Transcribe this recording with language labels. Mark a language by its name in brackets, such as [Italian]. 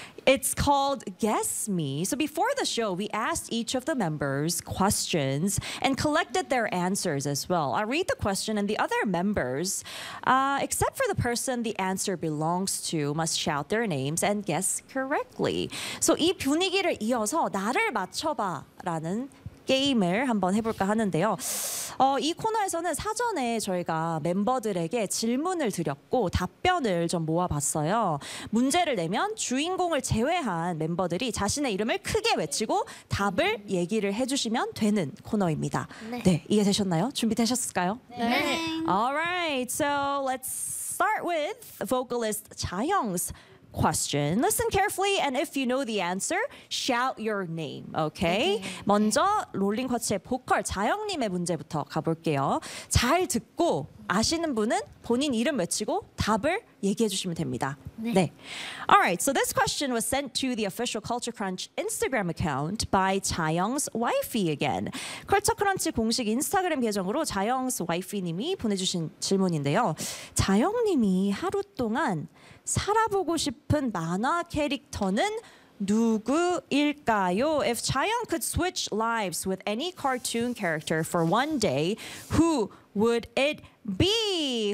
[English] It's called Guess Me. So before the show, we asked each of the members questions and collected their answers as well. I'll read the question and the other members, except for the person the answer belongs to, must shout their names and guess correctly. [Korean] So 이 분위기를 이어서 나를 맞춰봐라는 게임을 한번 해볼까 하는데요. 이 코너에서는 사전에 저희가 멤버들에게 질문을 드렸고 답변을 좀 모아봤어요. 문제를 내면 주인공을 제외한 멤버들이 자신의 이름을 크게 외치고 답을 얘기를 해주시면 되는 코너입니다. 네, 네 이해되셨나요? 준비되셨을까요? 네. [English] Alright, so let's start with vocalist 자영's question. Listen carefully, and if you know the answer, shout your name, okay? Mm-hmm. [Korean] 먼저 롤링쿼츠의 보컬 자영님의 문제부터 가볼게요. 잘 듣고 아시는 분은 본인 이름 외치고 답을 얘기해 주시면 됩니다. 네. 네. [English] All right, so this question was sent to the official Culture Crunch Instagram account by 자영's wifey again. [Korean] Culture Crunch 공식 인스타그램 계정으로 자영's wifey님이 보내주신 질문인데요. 자영님이 하루 동안 살아보고 싶은 만화 캐릭터는 누구일까요? [English] If Chaeyoung could switch lives with any cartoon character for one day, who would it be?